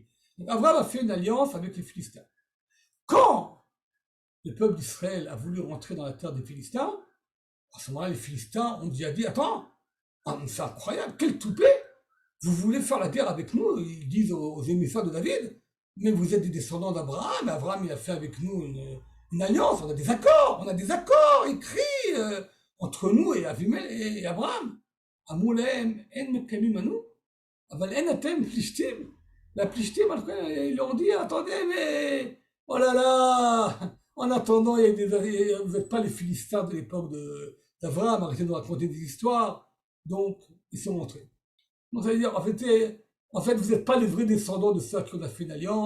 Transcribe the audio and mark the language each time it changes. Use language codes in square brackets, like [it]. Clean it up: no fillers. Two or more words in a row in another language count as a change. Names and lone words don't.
[fr] Donc Abraham a fait une alliance avec les Philistins. Quand le peuple d'Israël a voulu rentrer dans la terre des Philistins, à ce moment-là, les Philistins ont dit, attends, c'est incroyable, quel toupet, vous voulez faire la guerre avec nous, ils disent aux émissaires de David, mais vous êtes des descendants d'Abraham, Abraham il a fait avec nous une alliance, on a des accords écrits entre nous et Abraham. [he] אמרו להם, אין מקיימים אנו, אבל אין אתם פלישתים. והפלישתים, [fr] ils leur ont dit, attendez, mais, oh là là, en attendant, vous n'êtes pas les Philistins de l'époque d'Abraham, arrêtez de nous raconter des histoires. Donc, ils sont montrés. Donc, ça veut dire, en fait, vous n'êtes pas les vrais descendants de ceux qui ont fait une alliance.